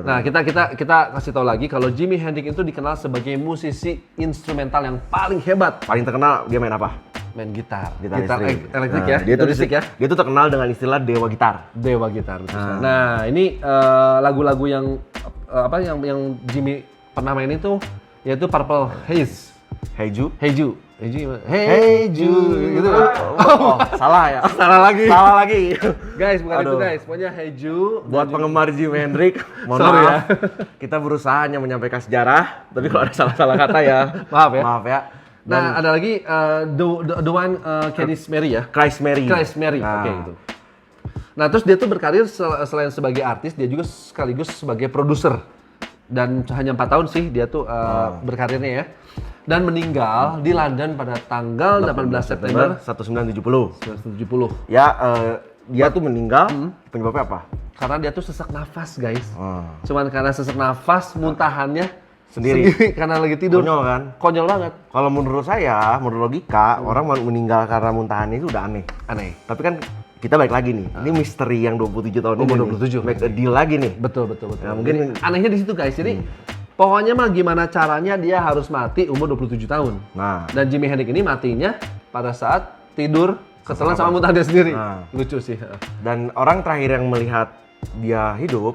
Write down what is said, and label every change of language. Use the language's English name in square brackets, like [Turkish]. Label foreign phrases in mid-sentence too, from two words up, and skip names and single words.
[Indonesian] Nah, kita kasih tahu lagi kalau Jimi Hendrix itu dikenal sebagai musisi instrumental yang paling hebat. Paling terkenal dia main apa? main gitar. Gitar elektrik Nah, ya. Dia tuh listrik ya. Dia tuh terkenal dengan istilah dewa gitar. Dewa gitar. Nah, ini lagu-lagu yang yang Jimmy pernah mainin tuh yaitu Purple Haze. Hey Ju. Hey Ju. Hey Ju. Hey Ju gitu. Oh, salah ya. Salah lagi. Salah lagi. Guys, bukan itu Aduh. guys. Pokoknya Hey Ju. Buat penggemar Jimi Hendrix, mohon Sorry maaf. Kita berusaha hanya menyampaikan sejarah, tapi kalau ada salah-salah kata ya, Maaf ya. Maaf ya. Nah, ada lagi The One Cadis Mary ya. Christ Mary. Christ Mary. Nah. Oke itu. Nah, terus dia tuh berkarir selain sebagai artis, dia juga sekaligus sebagai produser. Dan hanya 4 tahun sih dia tuh berkarirnya ya. Dan meninggal di London pada tanggal 18 September 1970. 1970. Ya, dia tuh meninggal penyebabnya apa? Karena dia tuh sesak nafas, guys. Oh. Cuman karena sesak nafas, muntahannya Sendiri. karena lagi tidur. Konyol kan? Konyol banget. Kalau menurut saya, menurut logika, orang meninggal karena muntahan itu udah aneh. Aneh. Tapi kan kita balik lagi nih, ini misteri yang 27 tahun ini. Umur nih. 27. [English] Make a deal [Indonesian] lagi nih. Betul. Ya, mungkin- Jadi, anehnya di situ, guys. Jadi pokoknya mah gimana caranya dia harus mati umur 27 tahun. Nah, Dan Jimi Hendrix ini matinya pada saat tidur ketelan sama muntahan dia sendiri. Nah. Lucu sih. dan orang terakhir yang melihat dia hidup